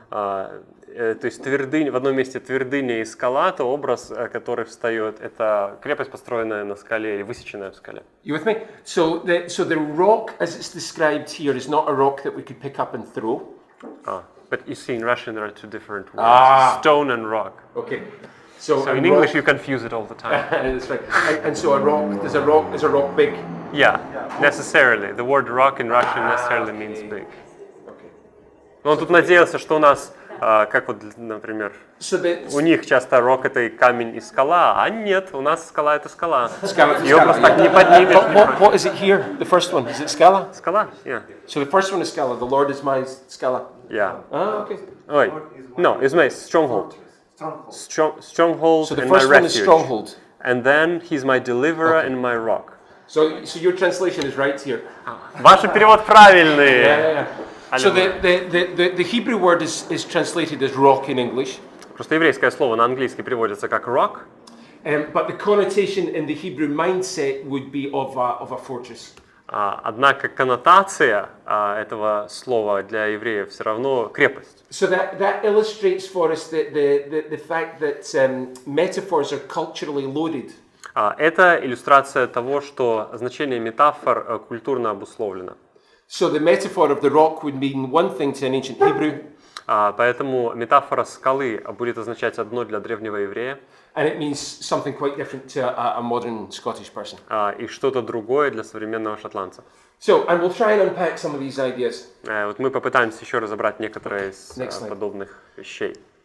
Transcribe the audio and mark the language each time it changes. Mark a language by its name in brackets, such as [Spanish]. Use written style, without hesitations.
[Russian] То есть твердыня, в одном месте твердыня и скала, то образ, который встает, это крепость, построенная на скале или высеченная в скале. [English] You with me? So the rock, as it's described here, is not a rock that we could pick up and throw. But you see, in Russian there are two different words: stone and rock. Okay. So in English you confuse it all the time. That's right. And so a rock is a rock big? Yeah, necessarily. The word rock in Russian necessarily means big. Okay. [Russian] Но он тут надеялся, что у нас, как вот, например, у них часто рок это и камень и скала, а нет, у нас скала это скала. Ее просто так не поднимешь. [English] What is it here? The first one, is it Scala? [Russian] Скала, [English] yeah. So the first one is Scala. The Lord is my Scala. Yeah. Okay. Ой, no, it's my stronghold. Stronghold So the and my first one is refuge. stronghold. And then he's my deliverer and my rock. So your translation is right here. [Russian] Ваш перевод правильный. [English] Yeah. So the Hebrew word is translated as rock in English. [Russian] Просто еврейское слово на английский переводится как rock. [English] But the connotation in the Hebrew mindset would be of a fortress. [Russian] Однако коннотация этого слова для евреев все равно крепость. [English] So that illustrates for us the fact that metaphors are culturally loaded. [Russian] Это иллюстрация того, что значение метафор культурно обусловлено. [English] So the metaphor of the rock would mean one thing to an ancient Hebrew. [Russian] Поэтому метафора скалы будет означать одно для древнего еврея. [English] And it means something quite different to a modern Scottish person. [Russian] И что-то другое для современного шотландца. [English] So, and we'll try and unpack some of these ideas. [Russian] Вот мы попытаемся еще разобрать некоторые из подобных вещей.